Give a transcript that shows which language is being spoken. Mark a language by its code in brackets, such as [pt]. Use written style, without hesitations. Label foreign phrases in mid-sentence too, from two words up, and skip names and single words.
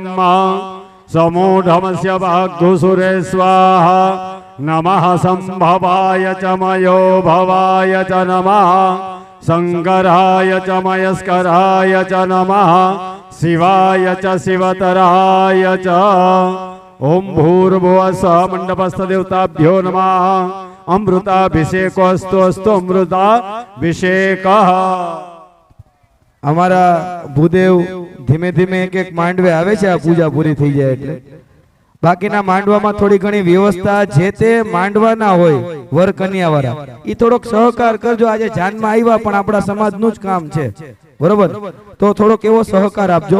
[sa] समूढमस्य भाग्युसुरे स्वाहा नमः संभवाय च मयो भवाय च नमः शंकराय च मयस्कराय च नमः शिवाय च शिवतराय च ओम भूर्भुवस्सुः मंडपस्थ देवताभ्यो नमः अमृताभिषेकोऽस्तु अस्तु अमृताभिषेकः। [gu] અમારા ભૂદેવ ધીમે ધીમે એક એક માંડવે આવે છે. આ પૂજા પૂરી થઈ જાય એટલે બાકીના માંડવામાં થોડી ઘણી વ્યવસ્થા જે તે માંડવાના હોય વર કન્યા વાળા ઈ થોડોક સહકાર કરજો. આજે જાનમાં આવ્યા પણ આપણા સમાજનું જ કામ છે બરોબર, તો થોડોક એવો સહકાર આપજો.